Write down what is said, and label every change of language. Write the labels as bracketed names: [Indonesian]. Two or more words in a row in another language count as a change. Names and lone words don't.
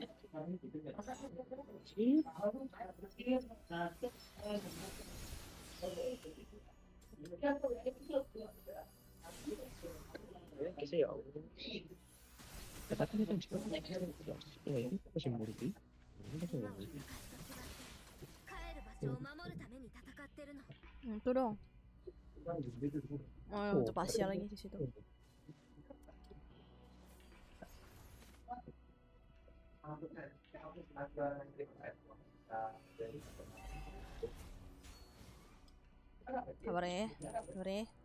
[Indonesian] Kasi ya. Tapi itu juga ya ini masih murid. [Japanese] 帰る場所を守るために戦ってるの。 [Indonesian] Itu dong. Oh, itu Pasya lagi di situ. Sabar ya, sabar ya.